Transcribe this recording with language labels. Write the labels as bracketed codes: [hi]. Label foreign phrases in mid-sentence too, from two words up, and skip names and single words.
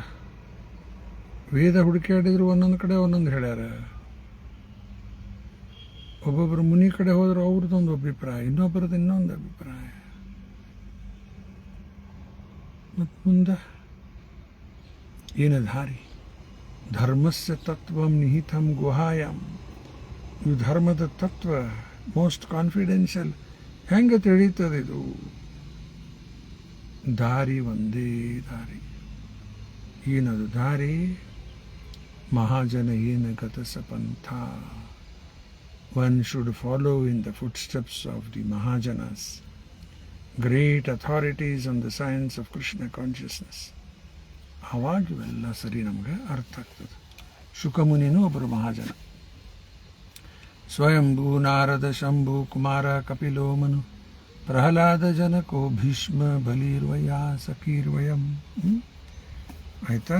[kn] ವೇದ ಹುಡುಕಾಡಿದ್ರು ಒಂದೊಂದು ಕಡೆ ಒಂದೊಂದು ಹೇಳ್ಯಾರ. ಒಬ್ಬೊಬ್ಬರು ಮುನಿ ಕಡೆ ಹೋದ್ರೆ ಅವ್ರದ್ದೊಂದು ಅಭಿಪ್ರಾಯ, ಇನ್ನೊಬ್ಬರದ್ದು ಇನ್ನೊಂದು ಅಭಿಪ್ರಾಯ. ಮತ್ತು ಮುಂದೆ ಏನು ದಾರಿ? [sa] ಧರ್ಮಸ್ಯ ತತ್ವಂ ನಿಹಿತಂ ಗುಹಾಯಂ. [kn] ಇದು ಧರ್ಮದ ತತ್ವ, [en] most confidential. [kn] ಹೆಂಗೆ ತಿಳಿಯುತ್ತದೆ ಇದು? ದಾರಿ ಒಂದೇ ದಾರಿ. ಏನದು ದಾರಿ? [sa] ಮಹಾಜನ ಏನ ಗತಸ ಪಂಥ. [en] One should follow in the footsteps of the Mahajanas, great authorities on the science of Krishna consciousness. [kn] ಆವಾಗ ಇವೆಲ್ಲ ಸರಿ ನಮಗೆ ಅರ್ಥ ಆಗ್ತದೆ. ಶುಕಮುನಿನೂ ಒಬ್ಬರು ಮಹಾಜನ. [sa] ಸ್ವಯಂಭೂ, ನಾರದ, ಶಂಭು, ಕುಮಾರ, ಕಪಿಲೋ, ಮನು, ಪ್ರಹ್ಲಾದ, ಜನಕೋ, ಭೀಷ್ಮ, ಬಲಿರ್ವಯ, ಸಖೀರ್ವಯಂ. [kn] ಆಯಿತಾ?